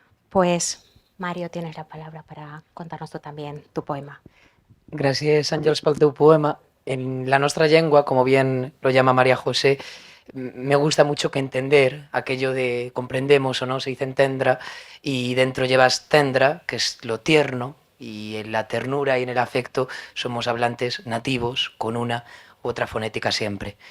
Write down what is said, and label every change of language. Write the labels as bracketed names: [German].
[Spanish] Pues, Mario, tienes la palabra para contarnos tú también tu poema. [Catalan] Gràcies, Àngels, pel teu poema. [Spanish] En la nuestra lengua, como bien lo llama María José, me gusta mucho que entender, aquello de comprendemos o no, se dice entendra, y dentro llevas tendra, que es lo tierno, y en la ternura y en el afecto somos hablantes nativos, con una u otra fonética siempre.